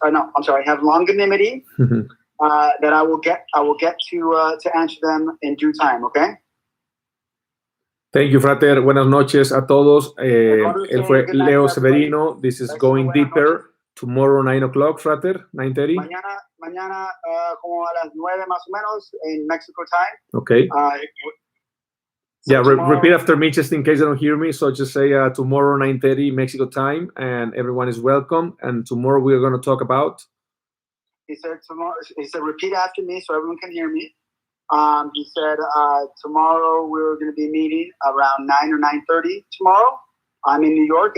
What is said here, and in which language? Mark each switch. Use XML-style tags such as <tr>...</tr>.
<en>Have longanimity. That I will get to answer them in due time. Okay. Thank you,</en> <es>Frater. Buenas noches a todos. Él fue Leo Severino.</es> <en>This is Going Deeper. Tomorrow, 9 o'clock, Frater, 9:30.</en> <es>Mañana como a las 9 más o menos</es> <en>in Mexico time. Okay. Yeah, repeat after me just in case they don't hear me. So just say tomorrow, 9:30 Mexico time, and everyone is welcome. And tomorrow we're going to talk about. He said repeat after me so everyone can hear me. He said tomorrow we're going to be meeting around 9 or 9:30 tomorrow. I'm in New York.</en>